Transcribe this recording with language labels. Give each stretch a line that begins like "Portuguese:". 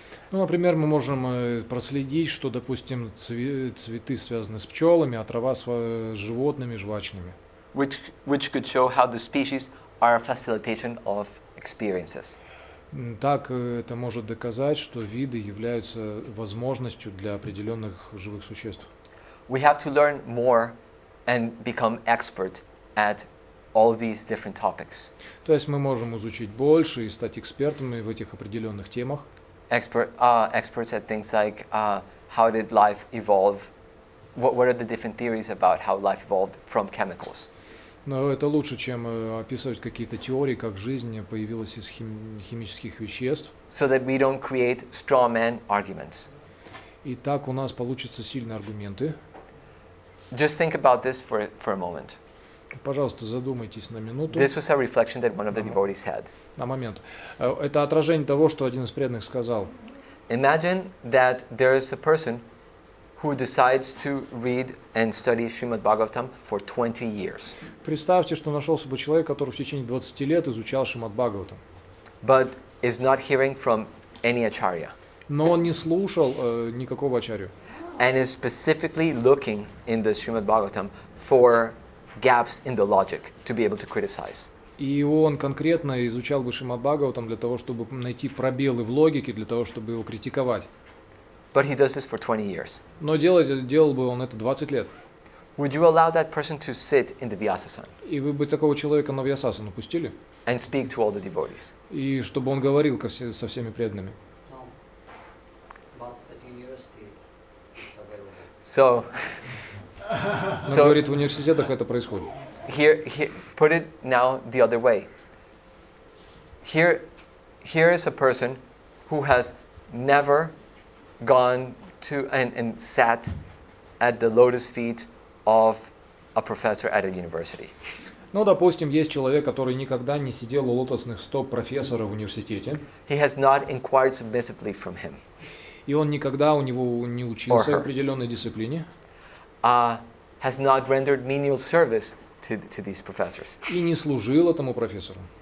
Russian: Ну, например, мы можем проследить, что, допустим, цветы связаны с пчелами, а трава с животными, жвачными.
English: Which could show how the species are a facilitation of experiences.
Russian: Так это может доказать, что виды являются возможностью для определенных живых существ.
English: We have to learn more and become expert at all these different topics.
Russian: То есть мы можем изучить больше и стать экспертами в этих определенных темах.
English: Experts at things like how did life evolve? What are the different theories about how life evolved from chemicals?
Russian: Но это лучше, чем описывать какие-то теории, как жизнь появилась из химических веществ.
English: So that we don't create straw man arguments.
Russian: И так у нас получатся сильные аргументы.
English: Just think about this for a moment.
Russian: Пожалуйста, задумайтесь на минуту.
English: This was a reflection that one of the devotees had.
Russian: На момент. Это отражение того, что один из преданных сказал.
English: Imagine that there is a person who decides to read and study Shrimad-Bhagavatam for 20 years.
Russian: Представьте, что нашелся бы человек, который в течение 20 лет изучал Шримад-Бхагаватам.
English: But is not hearing from any acharya.
Russian: Но он не слушал никакого ачарью.
English: And is specifically looking in the Shrimad-Bhagavatam for gaps in the logic to be able to criticize.
Russian: И он конкретно изучал бы Шримад-Бхагаватам для того, чтобы найти пробелы в логике, для того, чтобы его критиковать.
English: But he does this for 20 years.
Russian: Но делал бы он это 20 лет.
English: Would you allow that person to sit in the Vyasa-san
Russian: И вы бы такого человека на Вьясасану пустили?
English: and speak to all the devotees?
Russian: И чтобы он говорил со всеми преданными?
English: No. But at university it's available. So,
Russian: Он говорит, в университетах это происходит.
English: here, put it now the other way. Here is a person who has never gone to and sat at the lotus feet of a professor at a university.
Russian: Ну, допустим, есть человек, который никогда не сидел у лотосных стоп профессора в университете,
English: He has not inquired submissively from him.
Russian: и он никогда у него не учился
English: Or her.
Russian: определенной дисциплине,
English: Has not rendered menial service to these professors,
Russian: и не служил этому профессору,